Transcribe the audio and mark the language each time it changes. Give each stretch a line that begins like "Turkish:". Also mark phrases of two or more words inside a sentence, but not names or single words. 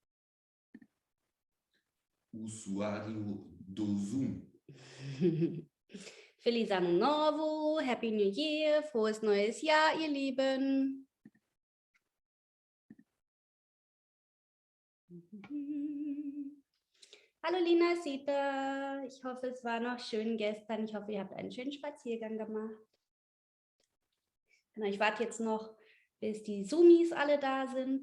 Portuguese: Usuário do Zoom. Feliz Ano Novo,
English: Happy New Year,
German: frohes neues Jahr, ihr Lieben. Hallo Lina, Sita. Ich hoffe, es war noch schön gestern. Ich hoffe, ihr habt einen schönen Spaziergang gemacht. Genau, ich warte jetzt noch, bis die Zoomies alle da sind.